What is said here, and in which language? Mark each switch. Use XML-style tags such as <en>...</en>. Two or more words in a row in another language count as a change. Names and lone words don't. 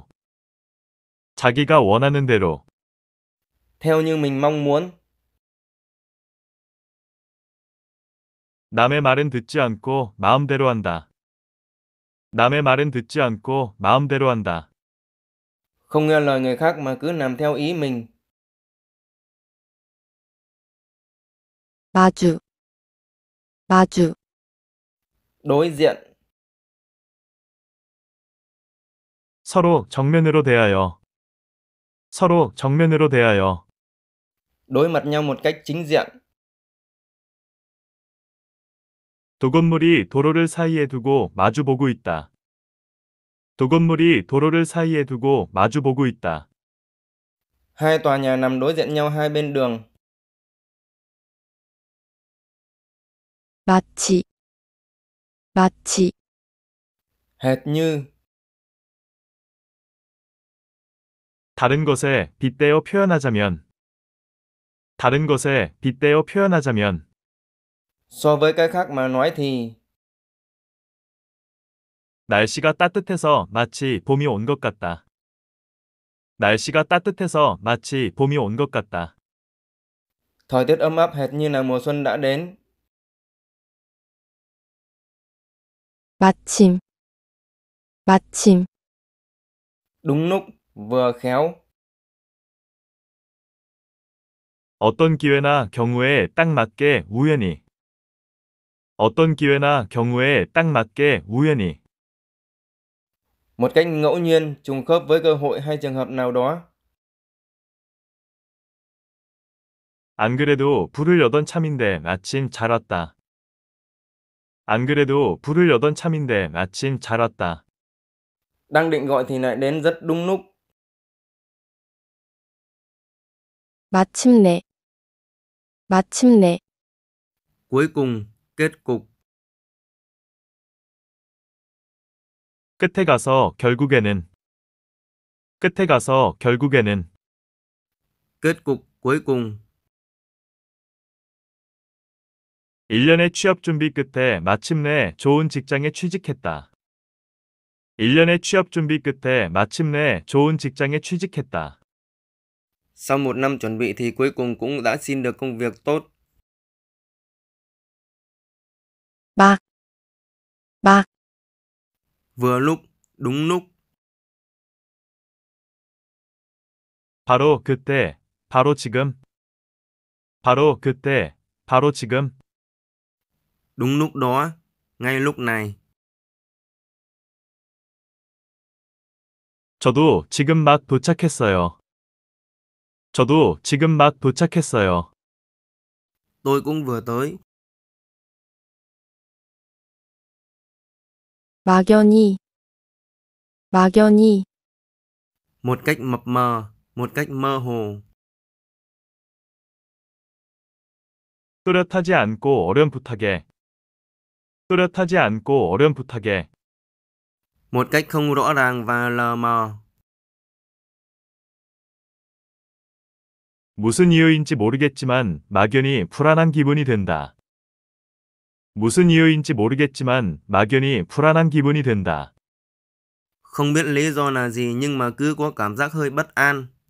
<ko>자기가 원하는 대로.</ko> <vi>Theo như mình mong muốn.</vi> <ko>남의 말은 듣지 않고 마음대로 한다. 남의 말은 듣지 않고 마음대로 한다.</ko> <vi>Không nghe lời người khác mà cứ làm theo ý mình.</vi> <ko>마주, 마주,</ko> <vi>Đối diện.</vi> <ko>서로 정면으로 대하여. 서로 정면으로 대하여.</ko> <vi>Đối mặt nhau một cách chính diện.</vi> <ko>두 건물이 도로를 사이에 두고 마주보고 있다. 두 건물이 도로를 사이에 두고 마주보고 있다.</ko> <vi>Hai tòa nhà nằm đối diện nhau hai bên đường.</vi> <ko>마치, 마치,</ko> <vi>Hệt như.</vi> <ko>다른 것에 빗대어 표현하자면. 다른 것에 빗대어 표현하자면.</ko> <vi>So với cái khác mà nói thì.</vi> <ko>날씨가 따뜻해서 마치 봄이 온 것 같다. 날씨가 따뜻해서 마치 봄이 온 것 같다.</ko> <vi>Thời tiết ấm áp hệt như là mùa xuân đã đến.</vi> <ko>마침, 마침,</ko> <vi>Đúng lúc, vừa khéo.</vi> <ko>어떤 기회나 경우에 딱 맞게 우연히. 어떤 기회나 경우에 딱 맞게 우연히.</ko> <vi>Một cách ngẫu nhiên, trùng khớp với cơ hội hay trường hợp nào đó.</vi> <ko>안 그래도 불을 여던 참인데 마침 잘 왔다. 안 그래도 불을 여던 참인데 마침 잘 왔다.</ko> <vi>Đang định gọi thì lại đến rất đúng lúc.</vi> <ko>마침내, 마침내,</ko> <vi>Cuối cùng, kết cục.</vi> <ko>끝에 가서 결국에는. 끝에 가서 결국에는.</ko> <vi>Kết cục cuối cùng.</vi> <ko>1년의 취업 준비 끝에 마침내 좋은 직장에 취직했다. 1년의 취업 준비 끝에 마침내 좋은 직장에 취직했다.</ko> <vi>Sau một năm chuẩn bị thì cuối cùng cũng đã xin được công việc tốt.</vi> <ko>막, 막,</ko> <vi>Vừa lúc, đúng lúc.</vi> <ko>바로 그때, 바로 지금. 바로 그때, 바로 지금.</ko> <vi>Đúng lúc đó, ngay lúc này.</vi> <ko>저도 지금 막 도착했어요. 저도 지금 막 도착했어요.</ko> <vi>Tôi cũng vừa tới.</vi> <ko>막연히, 막연히,</ko> <vi>Một cách mập mờ, một cách mơ hồ.</vi> <ko>뚜렷하지 않고 어렴풋하게. 뚜렷하지 않고 어렴풋하게.</ko> <vi>Một cách không rõ ràng và lờ mờ.</vi> <ko>무슨 이유인지 모르겠지만 막연히 불안한 기분이 든다. 무슨 이유인지 모르겠지만 막연히 불안한 기분이 든다.</ko> <vi>Không biết lý do là gì nhưng mà cứ có cảm giác hơi bất an.</vi>